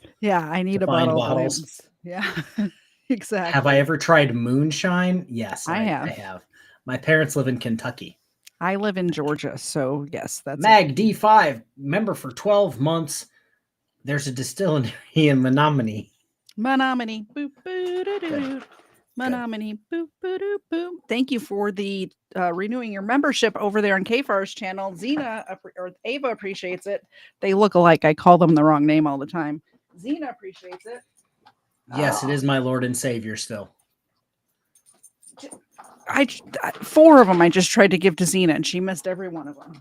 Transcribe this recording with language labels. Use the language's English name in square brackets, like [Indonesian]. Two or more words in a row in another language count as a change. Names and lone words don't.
[English] Yeah, I need a bottle of bottles. Yeah. Exactly. Have I ever tried moonshine? Yes, I have. I have. My parents live in Kentucky. I live in Georgia, so yes, that's Mag D5 member for 12 months. There's a distillery in Menominee. Menominee. Boop, boo, doo, doo. Menominee. Boop, boo, doo, boop. Thank you for the renewing your membership over there on KFARR's channel. Xena or Ava appreciates it. They look alike. I call them the wrong name all the time. Xena appreciates it. Yes, it is my Lord and Savior still. 4 of them I just tried to give to Xena, and she missed every one of them.